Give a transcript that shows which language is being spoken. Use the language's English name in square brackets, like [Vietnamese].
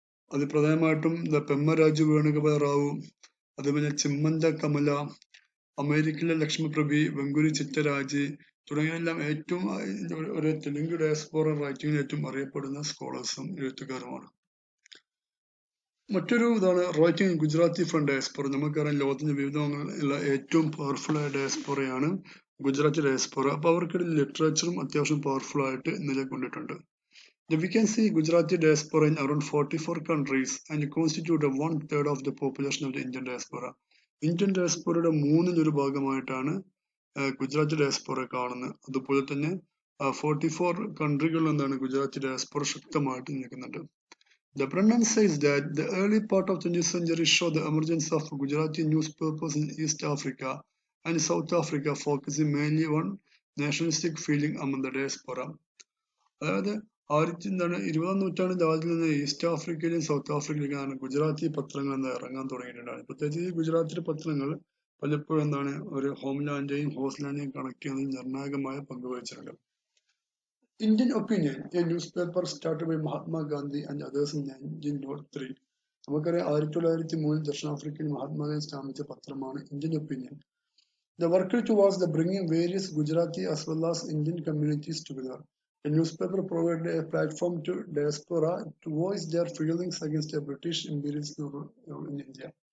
[Malayalam] അത് പ്രധാനമായിട്ടും പെമ്മരാജു വേണുഗോപാൽ റാവു, അതുപോലെ ചിമ്മന്ത കമല, അമേരിക്കയിലെ ലക്ഷ്മപ്രഭി, വെങ്കുരി ചിത്തരാജ് തുടങ്ങിയെല്ലാം ഏറ്റവും ഒരു തെലുങ്ക് ഡയസ്പോറ റൈറ്റിംഗിൽ ഏറ്റവും അറിയപ്പെടുന്ന സ്കോളേഴ്സും എഴുത്തുകാരുമാണ്. മറ്റൊരു ഇതാണ് റൈറ്റിംഗ് ഗുജറാത്തി ഫ്രം ഡയസ്പോറ. നമുക്കറിയാം ലോകത്തിന്റെ വിവിധ ഭാഗങ്ങളിലുള്ള ഏറ്റവും പവർഫുൾ ആയ ഡയസ്പോറയാണ് ഗുജറാത്തി ഡയസ്പോറ. അപ്പൊ അവർക്കിടയിൽ ലിറ്ററേച്ചറും അത്യാവശ്യം പവർഫുൾ ആയിട്ട് നിലകൊണ്ടിട്ടുണ്ട്. [English] We can see Gujarati diaspora in around 44 countries and constitute 1/3 of the population of the Indian diaspora. [Malayalam] Indian ഡയസ്പോറയുടെ 1/3 ഭാഗമായിട്ടാണ് ഗുജറാത്തി ഡയസ്പോറ കാണുന്നത്. അതുപോലെ തന്നെ 44 കൺട്രികളിൽ നിന്നാണ് ഗുജറാത്തി ഡയസ്പോറ ശക്തമായിട്ട് നിൽക്കുന്നുണ്ട്. [English] The Brennan says that the early part of the 20th century showed the emergence of Gujarati newspapers in East Africa and South Africa, focusing mainly on nationalistic feeling among the diaspora. [Malayalam] അതായത് 20ാം നൂറ്റാണ്ടിന്റെ ആദ്യത്തിൽ നിന്ന് east ആഫ്രിക്കയിലും south ആഫ്രിക്കയിലേക്കാണ് Gujarati പത്രങ്ങൾ ഇറങ്ങാൻ തുടങ്ങിയിട്ടുണ്ടാണ്. പ്രത്യേകിച്ച് ഈ ഗുജറാത്തിലെ പത്രങ്ങൾ പലപ്പോഴും ഒരു ഹോംലാൻഡേയും ഹോസ്റ്റ്ലാൻഡേയും കണക്ട് ചെയ്യുന്നതിൽ നിർണായകമായ പങ്ക് വഹിച്ചിട്ടുണ്ട്. [English] Indian Opinion, a newspaper started by Mahatma Gandhi and others in 1903. [Malayalam] നമുക്കറിയാം 1903 ദക്ഷിണാഫ്രിക്കയിൽ മഹാത്മാഗാന്ധി സ്ഥാപിച്ച പത്രമാണ് Indian opinion. [English] The worked towards the bringing various Gujarati as well as Indian communities together. The newspaper provided a platform to diaspora to voice their feelings against the British imperialist rule in India.